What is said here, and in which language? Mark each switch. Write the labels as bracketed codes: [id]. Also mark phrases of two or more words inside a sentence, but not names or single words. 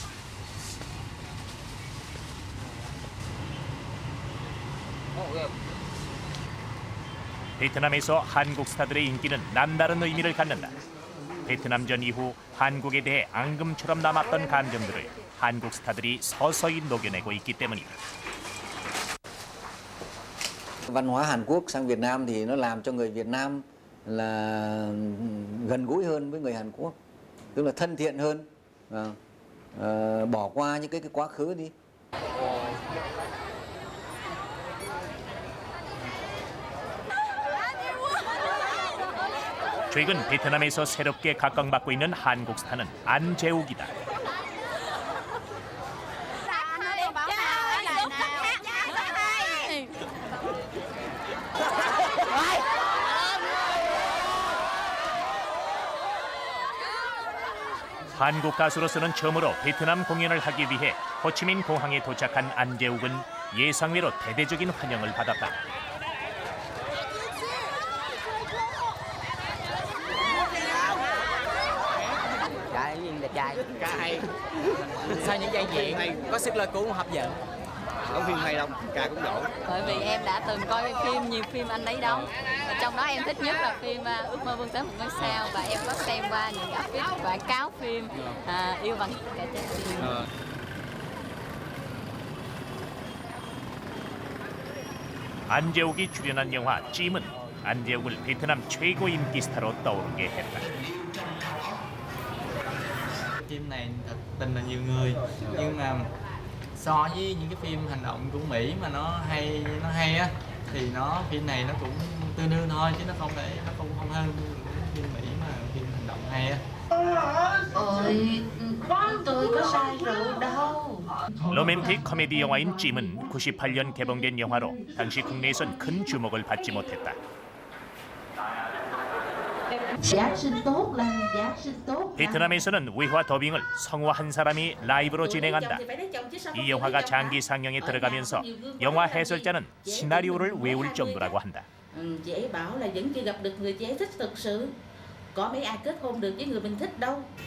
[ko] 베트남에서 한국 스타들의 인기는 남다른 의미를 갖는다. 베트남전 이후 한국에 대해 앙금처럼 남았던 감정들을 한국 스타들이 서서히 녹여내고 있기 때문이다. [vi] Văn hóa Hàn Quốc sang Việt Nam thì nó làm cho người Việt Nam là gần gũi hơn với người Hàn Quốc, tức là thân thiện hơn, bỏ qua những cái quá khứ đi. [ko] 최근 베트남에서 새롭게 각광받고 있는 한국 스타는 안재욱이다. 한국 가수로서는 처음으로 베트남 공연을 하기 위해 호치민 공항에 도착한 안재욱은 예상외로 대대적인 환영을 받았다. [vi] Trời gì đẹp trai, ca hay. Sao những vai diễn có sức lôi cuốn hấp dẫn. Đóng phim hay đâu, ca cũng giỏi. Bởi vì em đã từng coi phim, nhiều phim anh ấy đóng. Và trong đó em thích nhất là phim Ước mơ vươn tới một ngôi sao. Và em có xem qua những cái quảng cáo phim Yêu bằng cả trái tim. [ko] 안재욱이 출연한 영화 찜은 안재욱을 베트남 최고 인기 스타로 떠오르게 했다. [vi] Phim này thật tình là nhiều người, nhưng mà so với những cái phim hành động của Mỹ mà nó hay á, thì phim này nó cũng tương đương thôi, chứ nó không hơn phim Mỹ mà phim hành động hay á. Ôi, tôi có sai rượu đâu. [ko] 로맨틱 코미디 영화인 찜은 98년 개봉된 영화로 당시 국내에선 큰 주목을 받지 못했다. 베트남에서는 외화 더빙을 성우 한 사람이 라이브로 진행한다. 이 영화가 장기 상영에 들어가면서 영화 해설자는 시나리오를 외울 정도라고 한다. [vi] Chị ấy bảo là vẫn chưa gặp được người chị ấy thích thực sự. Có mấy ai kết hôn được với người mình thích đâu.